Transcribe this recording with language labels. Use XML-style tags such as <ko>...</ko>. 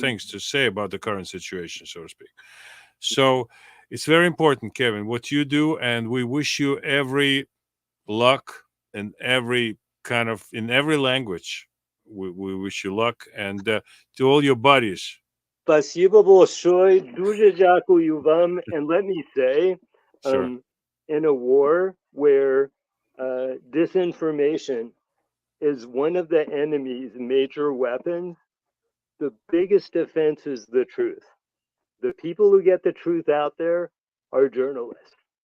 <en>things to say about the current situation, so to speak. So it's very important, Kevin, what you do, and we wish you every luck in every kind of in every language. We wish you luck, and to all your buddies.</en> <ru>Спасибо большое,</ru> <uk>дуже дякую вам.</uk> <en>And let me say, Sure, in a war where disinformation is one of the enemy's major weapons, the biggest defense is the truth. The people who get the truth out there are journalists.</en>